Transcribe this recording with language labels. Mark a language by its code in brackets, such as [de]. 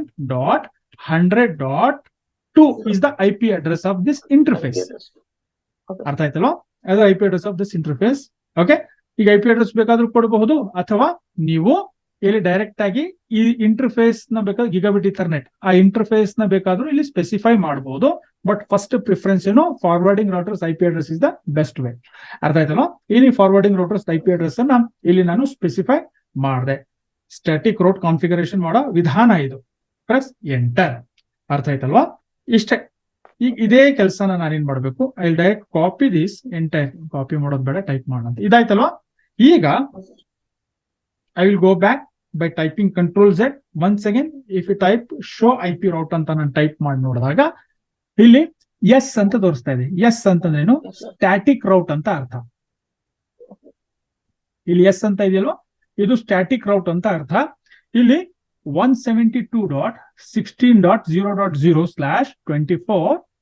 [en] 202.10.100.2 is the IP address of this interface. [kn] ಅರ್ಥ ಆಯ್ತಲ್ಲ? ಅದು [en] IP address of this interface. [kn] Okay, ಈಗ IP address ಬೇಕಾದ್ರೂ ಕೊಡಬಹುದು, ಅಥವಾ ನೀವು ಇಲ್ಲಿ ಡೈರೆಕ್ಟ್ ಆಗಿ ಈ ಇಂಟರ್ಫೇಸ್ ನ ಬೇಕಾದ್ರೆ ಗಿಗಾಬಿಟ್ ಇಥರ್ನೆಟ್ ಆ ಇಂಟರ್ಫೇಸ್ ನ ಬೇಕಾದ್ರೂ ಇಲ್ಲಿ ಸ್ಪೆಸಿಫೈ ಮಾಡಬಹುದು. ಬಟ್ ಫಸ್ಟ್ ಪ್ರಿಫರೆನ್ಸ್ ಏನು? [en] Forwarding routers IP address is the best way. [kn] ಅರ್ಥ ಆಯ್ತಲ್ಲ? ಇಲ್ಲಿ ಫಾರ್ವರ್ಡಿಂಗ್ ರೌಟರ್ಸ್ IP ಅಡ್ರೆಸ್ ಅನ್ನ ಇಲ್ಲಿ ನಾನು ಸ್ಪೆಸಿಫೈ ಮಾಡಿದೆ. ಸ್ಟ್ಯಾಟಿಕ್ ರೂಟ್ ಕಾನ್ಫಿಗರೇಷನ್ ಮಾಡೋ ವಿಧಾನ ಇದು. Press enter. ಅರ್ಥ ಆಯ್ತಲ್ವಾ? ಇಷ್ಟೇ. ಈಗ ಇದೇ ಕೆಲಸನ ನಾನೇನ್ ಮಾಡ್ಬೇಕು, [en] I direct copy this entire. [kn] Copy ಮಾಡೋದು ಬೇಡ, ಟೈಪ್ ಮಾಡೋಣ. ಇದಾಯ್ತಲ್ವಾ? [en] ಈಗ I will go back by typing Control Z. Once again, if you type show IP route [kn] ಅಂತ ನಾನು ಟೈಪ್ ಮಾಡಿ ನೋಡಿದಾಗ ಇಲ್ಲಿ ಎಸ್ ಅಂತ ತೋರಿಸ್ತಾ ಇದೆ. ಎಸ್ ಅಂತಂದ್ರೇನು? ಸ್ಟ್ಯಾಟಿಕ್ ರೌಟ್ ಅಂತ ಅರ್ಥ. ಇಲ್ಲಿ ಎಸ್ ಅಂತ ಇದೆಯಲ್ವಾ, ಇದು ಸ್ಟ್ಯಾಟಿಕ್ ರೌಟ್ ಅಂತ ಅರ್ಥ. ಇಲ್ಲಿ 172.16.0.0/24.